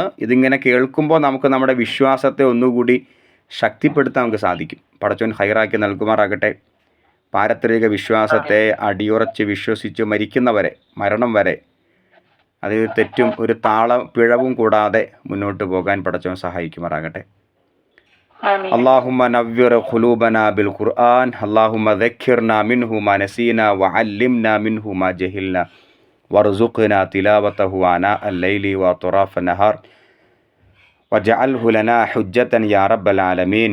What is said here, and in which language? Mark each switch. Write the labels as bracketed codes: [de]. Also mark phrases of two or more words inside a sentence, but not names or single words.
[ml] ഇതിങ്ങനെ കേൾക്കുമ്പോൾ നമുക്ക് നമ്മുടെ വിശ്വാസത്തെ ഒന്നുകൂടി ശക്തിപ്പെടുത്താൻ നമുക്ക് സാധിക്കും. പടച്ചോൻ ഹൈറാക്കി നൽകുമാറാകട്ടെ. പാരത്രിക വിശ്വാസത്തെ അടിയുറച്ച് വിശ്വസിച്ച് മരിക്കുന്നവരെ, മരണം വരെ അതിൽ തെറ്റും ഒരു പിഴവും കൂടാതെ മുന്നോട്ട് പോകാൻ പടച്ചോൻ സഹായിക്കുമാറാകട്ടെ. ആമീൻ. [ar] اللهم نور قلوبنا بالقرآن اللهم ذكرنا منه ما نسينا وعلمنا منه ما جهلنا وارزقنا تلاوته آناء الليل وأطراف النهار واجعله لنا حجة يا رب العالمين.